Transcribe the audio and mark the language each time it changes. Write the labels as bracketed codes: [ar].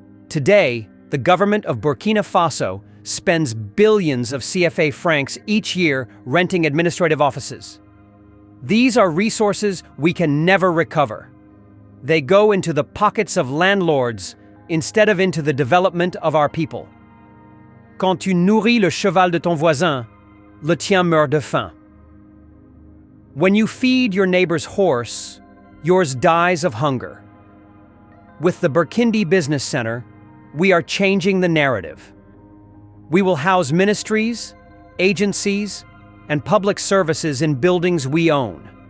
[en] Today, the government of Burkina Faso spends billions of CFA francs each year renting administrative offices. These are resources we can never recover. They go into the pockets of landlords instead of into the development of our people. [fr] Quand tu nourris le cheval de ton voisin, le tien meurt de faim. [en] When you feed your neighbor's horse, yours dies of hunger. With the Burkindi Business Center, we are changing the narrative. We will house ministries, agencies, and public services in buildings we own.